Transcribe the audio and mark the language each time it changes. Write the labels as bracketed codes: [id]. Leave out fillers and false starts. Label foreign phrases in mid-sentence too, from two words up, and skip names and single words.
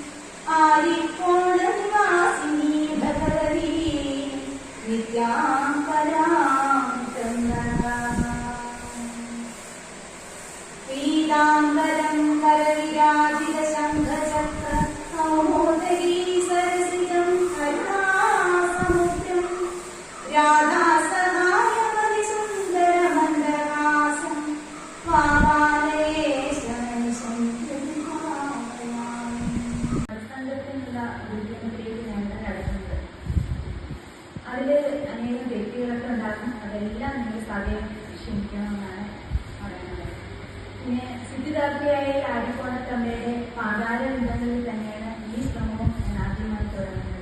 [sa] आरिकोणनिवासिनी भगवती विद्यां परां पीताम्बरं करविराजितशङ्खचक्र कौमोदगी सरसिजं करुणासमुद्रं राधासहायमतिसुन्दरमन्दहासं वामालये [ml] സംഘത്തിനുള്ള ഉദ്യമത്തിലേക്ക് ഞങ്ങൾ നടത്തുന്നത്. അതിൽ അനേകം വ്യക്തികളൊക്കെ ഉണ്ടാകും. അതെല്ലാം നിങ്ങൾ സദയം ക്ഷമിക്കണമെന്നാണ് പറയുന്നത്. പിന്നെ സിദ്ധിദാത്രിയായ ആദിക്കോണത്തമ്മയുടെ പാതാല ബന്ധങ്ങളിൽ തന്നെയാണ് ഈ ശ്രമവും ഞാൻ ആദ്യമായി തുടങ്ങുന്നത്.